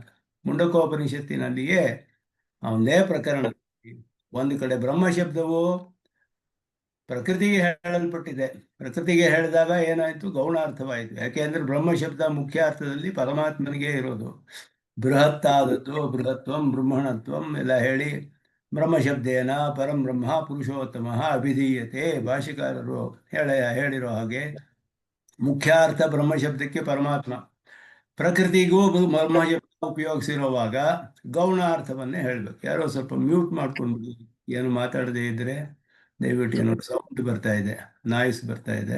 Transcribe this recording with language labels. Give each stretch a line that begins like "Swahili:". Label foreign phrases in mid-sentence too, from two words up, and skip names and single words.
Kannada: ಮುಂಡಕೋಪನಿಷತ್ತಿನಲ್ಲಿಯೇ ಒಂದೇ ಪ್ರಕರಣ, ಒಂದು ಕಡೆ ಬ್ರಹ್ಮಶಬ್ದವು ಪ್ರಕೃತಿಗೆ ಹೇಳಲ್ಪಟ್ಟಿದೆ. ಪ್ರಕೃತಿಗೆ ಹೇಳಿದಾಗ ಏನಾಯ್ತು, ಗೌಣಾರ್ಥವಾಯಿತು. ಯಾಕೆಂದ್ರೆ ಬ್ರಹ್ಮ ಶಬ್ದ ಮುಖ್ಯ ಅರ್ಥದಲ್ಲಿ ಪರಮಾತ್ಮನಿಗೆ ಇರೋದು.
Sanskrit: ಬೃಹತ್ತಾದದ್ದು, ಬೃಹತ್ವಂ ಬ್ರಹ್ಮಣತ್ವಂ
Kannada: ಎಲ್ಲ ಹೇಳಿ
Sanskrit: ಬ್ರಹ್ಮಶಬ್ದೇನ ಪರಂ ಬ್ರಹ್ಮ ಪುರುಷೋತ್ತಮ ಅಭಿಧೀಯತೆ.
Kannada: ಭಾಷಿಕಾರರು ಹೇಳಿರೋ ಹಾಗೆ ಮುಖ್ಯಾರ್ಥ ಬ್ರಹ್ಮಶಬ್ದಕ್ಕೆ ಪರಮಾತ್ಮ, ಪ್ರಕೃತಿಗೂ ಬ್ರಹ್ಮಶಬ್ದ ಉಪಯೋಗಿಸಿರುವಾಗ ಗೌಣಾರ್ಥವನ್ನೇ ಹೇಳ್ಬೇಕು. ಯಾರೋ ಸ್ವಲ್ಪ ಮ್ಯೂಟ್ ಮಾಡ್ಕೊಂಡು ಏನು ಮಾತಾಡದೇ ಇದ್ರೆ ದಯವಿಟ್ಟು, ಏನೋ ಸೌಂಡ್ ಬರ್ತಾ ಇದೆ, ನಾಯ್ಸ್ ಬರ್ತಾ ಇದೆ.